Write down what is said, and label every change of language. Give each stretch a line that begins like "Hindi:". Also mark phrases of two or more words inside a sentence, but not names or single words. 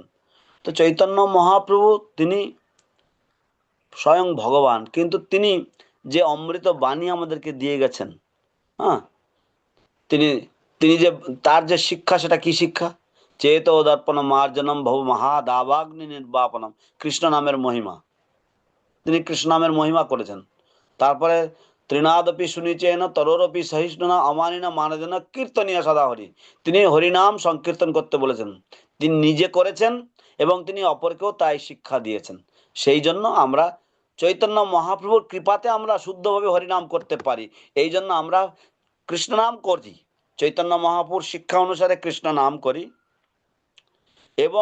Bangla: তো চৈতন্য মহাপ্রভু তিনি স্বয়ং ভগবান, কিন্তু তিনি যে অমৃত বাণী আমাদেরকে দিয়ে গেছেন, হ্যাঁ, তিনি তিনি যে তার যে শিক্ষা, সেটা কি শিক্ষা?
Sanskrit: চেত দর্পণ মার্জনম ভব মহাদাবাগ্নি নির্বাপনম।
Bangla: কৃষ্ণ নামের মহিমা, তিনি কৃষ্ণ নামের মহিমা করেছেন।
Sanskrit: তারপরে তৃণাদপি শুনিচেন তরোরপি সহিষ্ণুনা অমানিনা মানজনা কীর্তনীয় সদা হরি।
Bangla: তিনি হরিনাম সংকীর্তন করতে বলেছেন, তিনি নিজে করেছেন এবং তিনি অপরকেও তাই শিক্ষা দিয়েছেন। সেই জন্য আমরা চৈতন্য মহাপ্রভুর কৃপাতে আমরা শুদ্ধভাবে হরিনাম করতে পারি। এই জন্য আমরা কৃষ্ণ নাম করি, চৈতন্য মহাপ্রভুর শিক্ষা অনুসারে কৃষ্ণ নাম করি।